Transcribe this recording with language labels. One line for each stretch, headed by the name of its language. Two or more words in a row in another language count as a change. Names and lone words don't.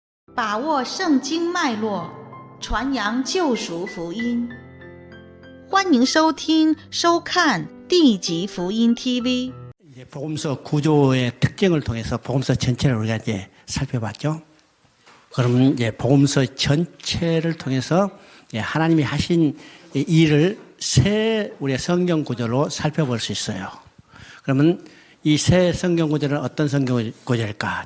Chinese: 把握圣经脉络，传扬救赎福音。欢迎收听、收看地级福音 TV。
Korean: 이제 복음서 구조의 특징을 통해서 복음서 전체를 우리가 이제 살펴봤죠. 그러면 이제 복음서 전체를 통해서 하나님이 하신 일을 새 우리의 성경 구조로 살펴볼 수 있어요. 그러면 이 새 성경 구조는 어떤 성경 구조일까?